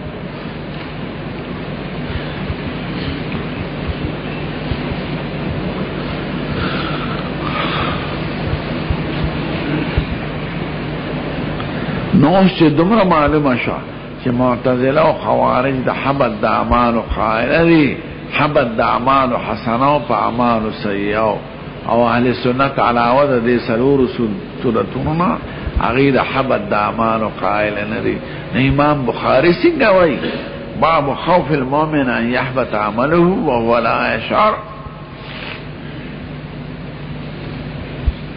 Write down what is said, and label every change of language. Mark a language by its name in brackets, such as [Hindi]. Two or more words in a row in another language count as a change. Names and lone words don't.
[Pashto] نو چې دومره معلومه شوه چې معتزله او خوارج د حبط د اعمالو قائله دي، حبط د اعمالو حسنو په اعمالو سیئو، او اهل سنت علاوه د دې څلورو صورتونو نه هغوی د حبط د اعمالو قائل نه دي. امام بخاري څنګه وایي [Arabic] باب خوف المؤمن ان يحبط عمله وهو لا يشعر.